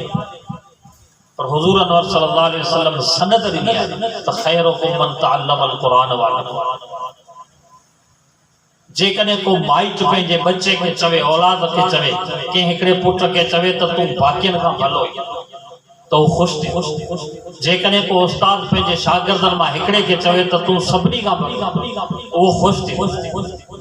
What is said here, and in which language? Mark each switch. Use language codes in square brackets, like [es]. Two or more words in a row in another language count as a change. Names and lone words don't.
[sd] पर हुजूर अनवर [ar] صلى الله عليه وسلم [sd] सनद ॾिनी आहे त [ar] خيركم من تعلم القرآن وعلمه. [sd] जेकॾहिं को माइट पंहिंजे बच्चे के चवे, औलाद के चवे, कंहिं हिकिड़े पुट के चवे त तूं बाक़ियनि खां भलो त उहो ख़ुशि थिए। जेकॾहिं को उस्ताद पंहिंजे शागिर्दनि मां हिकिड़े के चवे त तूं सभिनी खां भलो उहो ख़ुशि थिए।